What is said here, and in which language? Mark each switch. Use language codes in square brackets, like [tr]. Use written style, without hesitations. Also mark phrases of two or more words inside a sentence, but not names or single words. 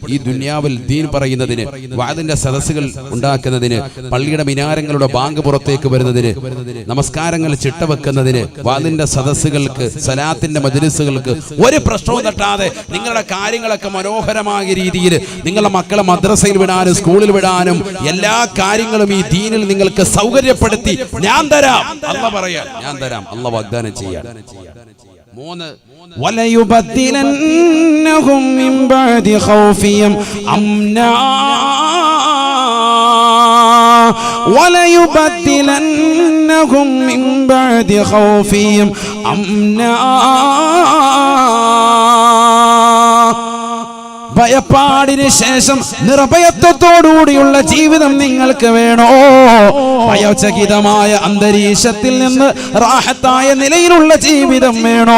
[ml] ഈ ദുനിയാവിൽ ദീൻ പറയുന്നതിന്, വഅദിന്റെ സദസ്സുകൾ ഉണ്ടാക്കുന്നതിന്, പള്ളിയുടെ മിനാരങ്ങളുടെ ബാങ്ക് പുറത്തേക്ക് വരുന്നതിന്, നമസ്കാരങ്ങൾ ചിട്ടവെക്കുന്നതിന്, വഅദിന്റെ സദസ്സുകൾക്ക്, സലാത്തിന്റെ മജ്ലിസുകൾക്ക് ഒരു പ്രശ്നവും തട്ടാതെ നിങ്ങളുടെ കാര്യങ്ങളൊക്കെ മനോഹരമായ രീതിയിൽ നിങ്ങളുടെ മക്കളെ മദ്രസയിൽ വിടാനും സ്കൂളിൽ വിടാനും എല്ലാ കാര്യങ്ങളും ഈ ദീനിൽ നിങ്ങൾക്ക് സൗകര്യപ്പെടുത്തി ഞാൻ തരാം. അല്ലാഹു പറയാൻ, ഞാൻ തരാം. അല്ലാഹു വാഗ്ദാനം ചെയ്യാൻ. [ar] 3 وَلَيُبَدِّلَنَّهُمْ مِنْ بَعْدِ خَوْفِهِمْ أَمْنًا وَلَيُبَدِّلَنَّهُمْ مِنْ بَعْدِ خَوْفِهِمْ أَمْنًا. [ml] ഭയപ്പാടിന് ശേഷം നിർഭയത്വത്തോടുകൂടിയുള്ള ജീവിതം നിങ്ങൾക്ക് വേണോ? ഭയചകിതമായ അന്തരീക്ഷത്തിൽ നിന്ന് റാഹത്തായ നിലയിലുള്ള ജീവിതം വേണോ?